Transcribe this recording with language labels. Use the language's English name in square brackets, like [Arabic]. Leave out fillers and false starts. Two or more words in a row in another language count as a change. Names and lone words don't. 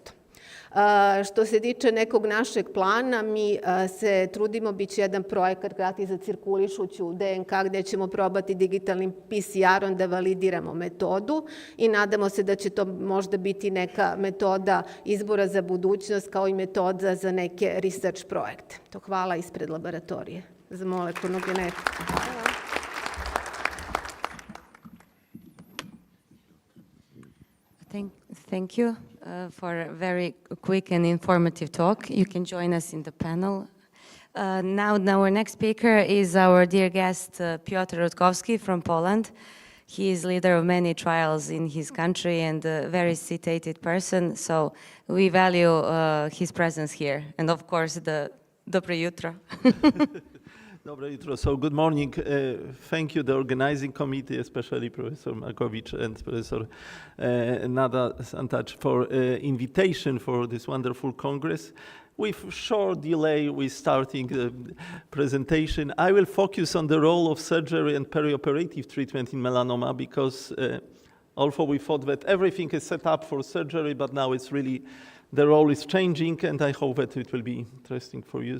[Serbian] Što se tiče nekog našeg plana, mi se trudimo, bit će jedan projekat krati za cirkulišuću DNK gde ćemo probati digitalnim PCR-om da validiramo metodu i nadamo se da će to možda biti neka metoda izbora za budućnost kao i metoda za neke research projekte. To hvala ispred laboratorije za molekularnu genetiku. [English] Thank you for a very quick and informative talk. You can join us in the panel. Now our next speaker is our dear guest, Piotr Rutkowski from Poland. He is leader of many trials in his country and a very citated person, so we value his presence here. And of course, the [Serbian] dobre jutro. Dobre jutro. [English] So good morning. Thank you, the organizing committee, especially Professor Markowicz and Professor Nada Santacz for invitation for this wonderful Congress. With short delay, we're starting the presentation. I will focus on the role of surgery and perioperative treatment in melanoma because although we thought that everything is set up for surgery, but now it's really, the role is changing, and I hope that it will be interesting for you.